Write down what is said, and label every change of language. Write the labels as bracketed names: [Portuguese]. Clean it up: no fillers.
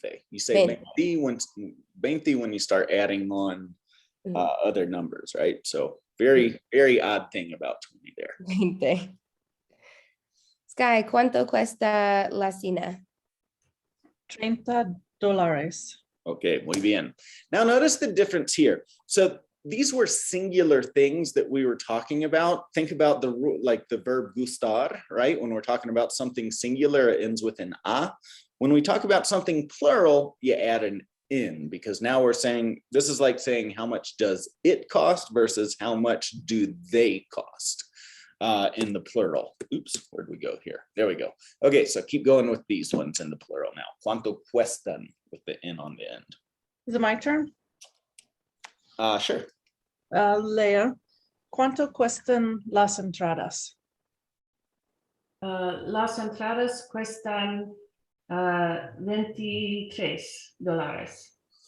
[English] You say 20 when you start adding on other numbers, right? So very, very odd thing about 20 there. 20. [Spanish] Sky, ¿cuánto cuesta la cena? [English] $30. [Spanish] Okay, muy bien. [English] Now notice the difference here. So these were singular things that we were talking about. Think about the verb gustar, right? When we're talking about something singular, it ends with an a. When we talk about something plural, you add an in, because now we're saying, this is like saying how much does it cost versus how much do they cost in the plural. Oops, where'd we go here? There we go. Okay, so keep going with these ones in the plural now. [Spanish] ¿Cuánto cuestan [English] with the in on the end? Is it my turn? Sure. [Spanish] Leah, ¿cuánto cuestan las entradas? Las entradas cuestan $23.